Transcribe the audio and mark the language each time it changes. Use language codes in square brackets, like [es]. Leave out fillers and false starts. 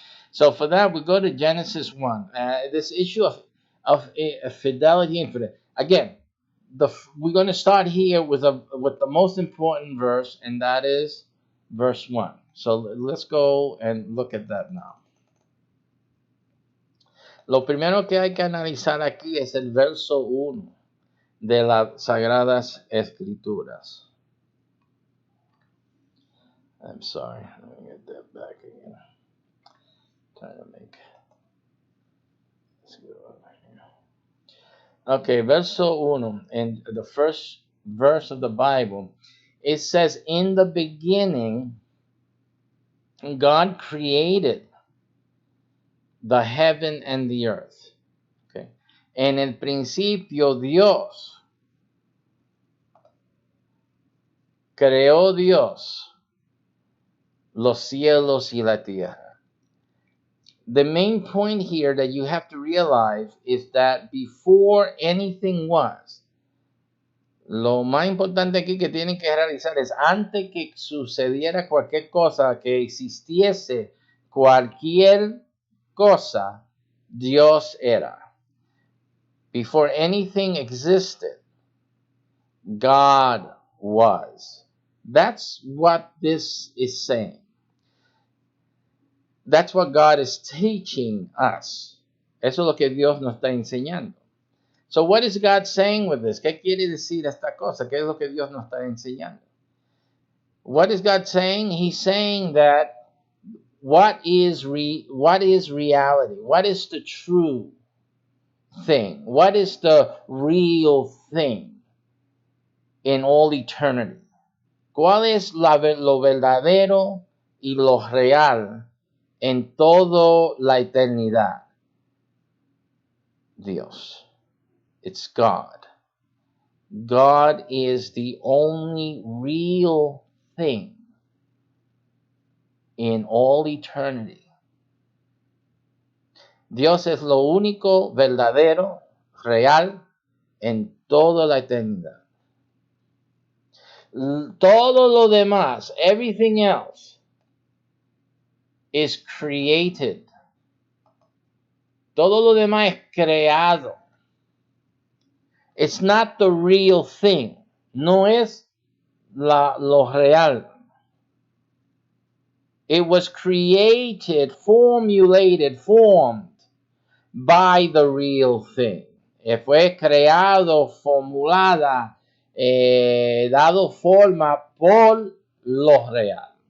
[en] So for that, we go to Genesis 1. This issue of fidelity and infidelity. Again, we're going to start here with the most important verse, and that is verse 1. So let's go and look at that now. [es] Lo primero que hay que analizar aquí es el verso 1 de las Sagradas Escrituras. [en] I'm sorry, let me get that back again. Trying to make. Let's go over here. Okay, verso 1, in the first verse of the Bible, it says, in the beginning, God created the heaven and the earth. Okay. [es] En el principio, Dios creó los cielos y la tierra. [en] The main point here that you have to realize is that before anything was, [es] lo más importante aquí que tienen que realizar es antes que sucediera cualquier cosa, que existiese cualquier cosa, Dios era. [en] Before anything existed, God was. That's what this is saying. That's what God is teaching us. [es] Eso es lo que Dios nos está enseñando. [en] So what is God saying with this? [es] ¿Qué quiere decir esta cosa? ¿Qué es lo que Dios nos está enseñando? [en] What is God saying? He's saying that what is reality? What is the true thing? What is the real thing in all eternity? [es] ¿Cuál es lo verdadero y lo real en toda la eternidad? [en] Dios. It's God. God is the only real thing in all eternity. [es] Dios es lo único verdadero, real en toda la eternidad. Todo lo demás, [en] everything else, is created. [es] Todo lo demás es creado. [en] It's not the real thing. [es] No es lo real. [en] It was created, formulated, formed by the real thing. [es] Fue creado, formulada, dado forma por lo real.